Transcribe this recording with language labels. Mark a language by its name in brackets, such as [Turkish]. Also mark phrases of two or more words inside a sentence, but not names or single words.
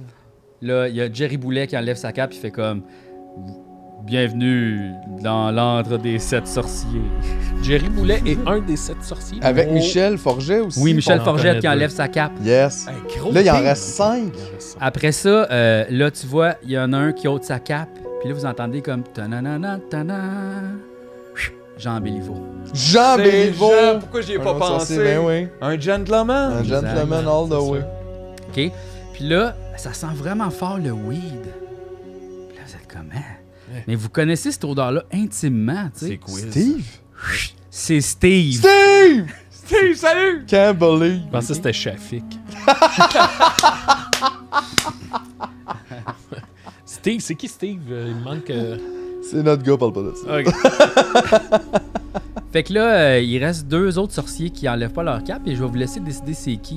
[French] Là, il y a Jerry Boulet qui enlève sa cape, il fait comme... Bienvenue dans l'antre des 7 sorciers. Jerry Boulet est un des 7 sorciers. Avec Oh. Michel Forget aussi. Oui, Michel on en Forget connaît qui deux. enlève sa cape. Yes. Là, il en reste 5. Après ça, là, tu vois, il y en a un qui ôte sa cape. Puis là, vous entendez comme... Ta-na-na-na, ta-na. Jean Béliveau. Jean C'est Béliveau. Jean, pourquoi j'y ai Un pas autre sorcier, pensé? ben oui. Un gentleman. [English] Un gentleman all the way. [French] OK? Puis là, ça sent vraiment fort le weed. Puis là, vous êtes comme... Hein? Mais vous connaissez cette odeur-là intimement, tu sais. C'est quiz. Steve? C'est Steve. Steve! Steve, salut! [English] Can't believe. [French] Je pensais que c'était Shafik. Steve, c'est qui Steve? Il me manque... C'est notre gars, parle pas de ça. OK. Fait que là, il reste 2 autres sorciers qui enlèvent pas leur cape et je vais vous laisser décider c'est qui.